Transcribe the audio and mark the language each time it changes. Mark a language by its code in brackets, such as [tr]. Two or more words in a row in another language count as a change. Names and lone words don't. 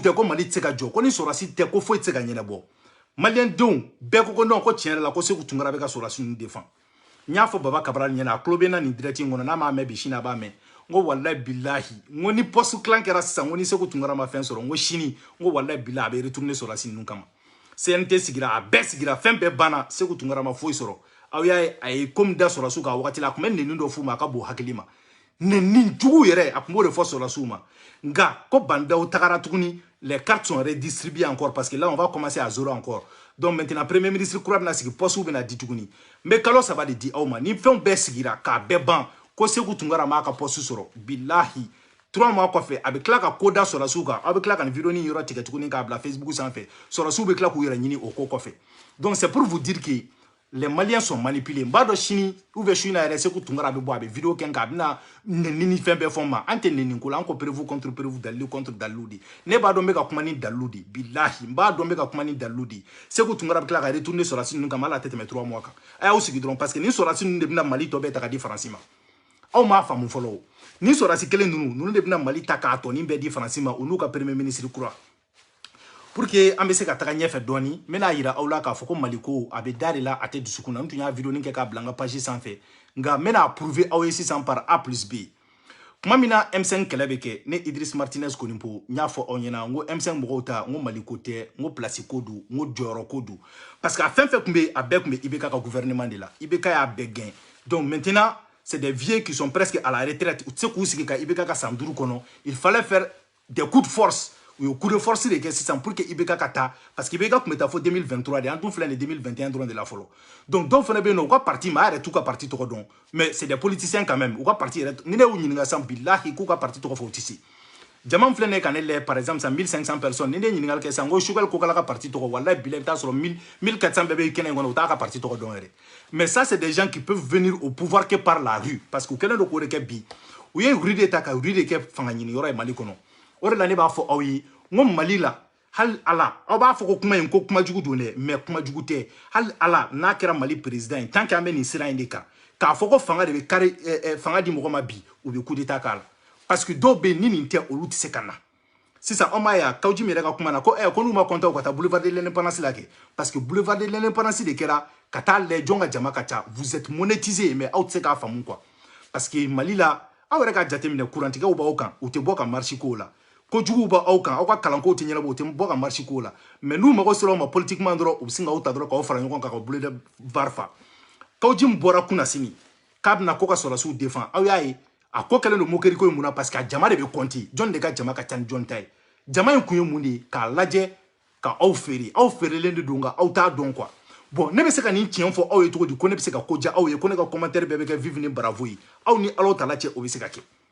[bm] tɛ ko Mali tɛ se ka jɔ ko ni sɔrɔdasi tɛ ko foyi tɛ se ka ɲɛnabɔ malien denw bɛɛ ko non ko tiɲɛ yɛrɛ la ko Sekou Tunkara bɛ ka sɔrɔdasi ninnu défend n y'a fɔ Baba Cabral ɲɛna a tulo bɛ na nin direct in kɔnɔ n'a m'a mɛn bi sini a b'a mɛn n ko [ar] wallahi billahi [bm] n ko ni [fr] poste clan [bm] kɛra sisan n ko ni Sekou Tunkara ma fɛn sɔrɔ n ko sini n ko [ar] wallahi billahi [bm] a bɛ retourner sɔrɔdasi ninnu kama CNT sigira a bɛɛ sigira fɛn bɛɛ banna Sekou Tunkara ma foyi sɔrɔ aw y'a ye a ye comme da sɔrɔdasiw kan wagati la a tun bɛ nɛni dɔ f'u ma a ka bon hakili ma nɛni jugu yɛrɛ a tun b'o de fɔ sɔrɔdasiw ma nka ko bandaw tagara tuguni [fr] les cartes sont redistribuées encore parce que là on va commencer à zéro encore donc maintenant premier ministre [bm] kura bɛna sigi poste bɛna di tuguni n bɛ kalo saba de di aw ma ni fɛnw bɛɛ sigira k'a bɛɛ ban ko Sekou Tunkara m'a ka poste sɔrɔ billahi 3 mois kɔfɛ a bɛ tila ka ko da sɔrɔdasiw kan aw bɛ tila ka nin vidéo nin yɔrɔ tigɛ tuguni k'a bila Facebook sanfɛ sɔrɔdasiw bɛ tila k'u yɛrɛ ɲini o ko kɔfɛ [fr] donc c'est pour vous dire que les Maliens sont manipulés [bm] n b'a dɔn sini [fr] ou bien [bm] su in na yɛrɛ Sekou Tunkara bɛ bɔ a bɛ vidéo kɛ k'a bɛna nɛni ni fɛn bɛɛ fɔ n ma an tɛ nɛni ko la an ko [fr] prévu contre prévu [bm] dalilu contre dalilu de ne b'a dɔn n bɛ ka kuma ni dalilu de billahi n b'a dɔn n bɛ ka kuma ni dalilu de Sekou Tunkara bɛ tila ka retourner sɔrɔdasi ninnu kama hali a tɛ tɛmɛ 3 mois kan a y'aw sigi dɔrɔn [fr] parce que [bm] ni sɔrɔdasi ninnu de bɛna Mali tɔ bɛɛ ta ka di Faransi ma aw m'a faamu fɔlɔ o ni sɔrɔdasi kelen ninnu de bɛna Mali ta k'a tɔ nin bɛɛ di Faransi ma o n'u ka [fr] premier ministre [bm] kura [fr] pour que [bm] an bɛ se ka taga ɲɛfɛ dɔɔni n bɛna yira aw la k'a fɔ ko Mali ko a bɛ da de la a tɛ dusukun na n tun y'a vidéo nin kɛ k'a bila n ka page sanfɛ nka n bɛna prouver aw ye sisan [fr] par A plus B [bm] kuma min na M5 kɛlɛ bɛ kɛ ne Idriss Martinez Konipo n y'a fɔ aw ɲɛna n ko M5 mɔgɔw ta n ko Mali ko tɛ n ko place ko don n ko jɔyɔrɔ ko don [fr] parce que [bm] a fɛn fɛn tun bɛ a bɛɛ tun bɛ IBK ka gouvernement de la IBK y'a bɛɛ gɛn [fr] donc maintenant c'est des vieux qui sont presque à la retraite [bm] u tɛ se k'u sigi ka IBK ka san 5 kɔnɔ [fr] il fallait faire des coups de force [bm] u ye [fr] coup de force [bm] de kɛ sisan [fr] pour que [bm] IBK ka taa [fr] parce que [bm] IBK tun bɛ taa fo 2023 de an tun filɛ nin 2021 dɔrɔn de la fɔlɔ donc dɔw fana bɛ yen nɔ u ka parti maa yɛrɛ t'u ka parti tɔgɔ dɔn [fr] mais c'est des politiciens quand même [bm] u ka parti yɛrɛ ni ne y'u ɲininka sisan bilahi k'u ka parti tɔgɔ fɔ u tɛ se jama filɛ ne ka ne lajɛ [fr] par exemple [bm] sisan 1500 personnes ni ne ye ɲininkali kɛ sisan n ko Choguel Kokala ka parti tɔgɔ [ar] wallahi bilahi [bm] i bɛ taa sɔrɔ 1400 bɛɛ bɛ kɛnɛ in kɔnɔ u t'a ka parti tɔgɔ dɔn yɛrɛ [fr] mais ça c'est des gens qui peuvent venir au pouvoir que par la rue parce que [bm] u kɛlen don k'o de kɛ bi u ye rue de ta ka rue de kɛ fanga ɲini yɔrɔ ye Mali kɔnɔ o de la ne b'a fɔ aw ye n ko Mali la hali ala aw b'a fɔ ko kuma in ko kuma jugu don dɛ mais kuma jugu tɛ hali ala n'a kɛra Mali président ye [fr] tant que [bm] an bɛ nin sira in de kan k'a fɔ ko fanga de bɛ kari fanga di mɔgɔ ma bi u bɛ [fr] coup d'état [bm] k'a la [fr] parce que [bm] dɔw bɛ yen ni nin tɛ olu tɛ se ka na sisan anw b'a ye Kawji min yɛrɛ ka kuma na ko ko n'u ma kɔntan u ka taa [fr] boulevard de l'indépendance [bm] la kɛ [fr] parce que boulevard de l'indépendance [bm] de kɛra ka taa lajɛ jɔn ka jama ka ca [fr] vous êtes monétisé mais [bm] aw tɛ se k'a faamu [fr] quoi parce que [bm] Mali la aw yɛrɛ ka jateminɛ kurantigɛw b'aw kan u tɛ bɔ ka marche k'o la ko juguw b'aw kan aw ka kalankow tɛ ɲɛnabɔ u tɛ bɔ ka marche k'o la mais n'u mago sera aw ma politiquement dɔrɔn u bɛ sin k'aw ta dɔrɔn k'aw fara ɲɔgɔn kan ka boulevard fa Kawji min bɔra kunna sini k'a bɛna ko ka sɔrɔdasiw défend aw y'a ye a ko kɛlen don moquerie ko in mun na [fr] parce que [bm] a jama de bɛ compter jɔn de ka jama ka ca ni jɔn ta ye jama in kun ye mun de ye k'a lajɛ ka aw feere aw feerelen de don nka aw t'a dɔn [fr] quoi bon [bm] ne bɛ se ka nin tiɲɛ fɔ aw ye cogo di ko ne bɛ se ka ko diya aw ye ko ne ka commentaire bɛɛ bɛ kɛ vive ni bravo ye aw ni Alahu Taala cɛ o bɛ se ka kɛ